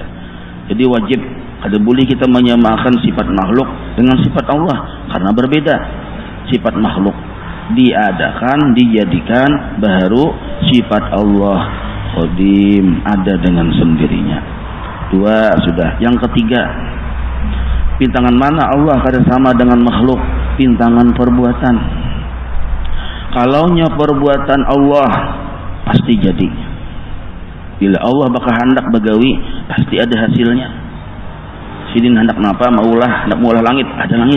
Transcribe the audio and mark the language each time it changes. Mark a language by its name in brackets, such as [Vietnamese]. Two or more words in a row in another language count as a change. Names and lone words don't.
[Banjar] Jadi wajib kada boleh kita menyamakan sifat makhluk dengan sifat Allah, karena berbeda. [Indonesian] Sifat makhluk diadakan, dijadikan, baru sifat Allah qadim, ada dengan sendirinya. Dua sudah. Yang ketiga, [Banjar] pintangan mana Allah kada sama dengan makhluk? Pintangan perbuatan. Kalaunya perbuatan Allah pasti jadi. Bila Allah bakal hendak bagawi, pasti ada hasilnya. Sidin hendak napa? Maulah, hendak maulah langit, ada langit.